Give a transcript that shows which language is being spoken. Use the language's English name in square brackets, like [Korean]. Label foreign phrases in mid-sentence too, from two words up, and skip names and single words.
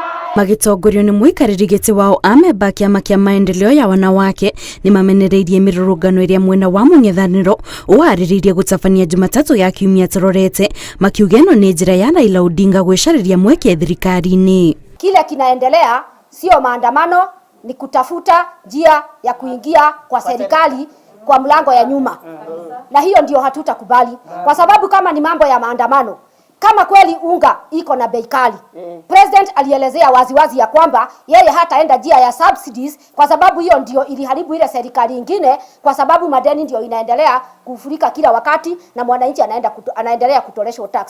[Kikuyu] Magitongorio ni muikariri giti wao ameba kiama kia [Swahili] maendeleo ya wanawake [Kikuyu] ni mamenereirie mirurungano iria mwena wa mung'ethaniro uhaririirie gutabania Jumatatu ya kiumia turorete makiugeno ni njira ya Raila Odinga gwicariria mweke thirikari-ini. [Swahili] Kile kinaendelea sio maandamano, ni kutafuta njia ya kuingia kwa serikali kwa mlango ya nyuma. Na hiyo ndio hatutakubali, kwa sababu kama ni mambo ya maandamano, kama kweli unga iko na bei kali, President alielezea waziwazi ya kwamba yeye hataenda njia ya subsidies, kwa sababu hiyo ndio iliharibu ile serikali nyingine, kwa sababu madeni ndio inaendelea kufurika kila wakati na mwananchi anaendelea kutoleshwa tax.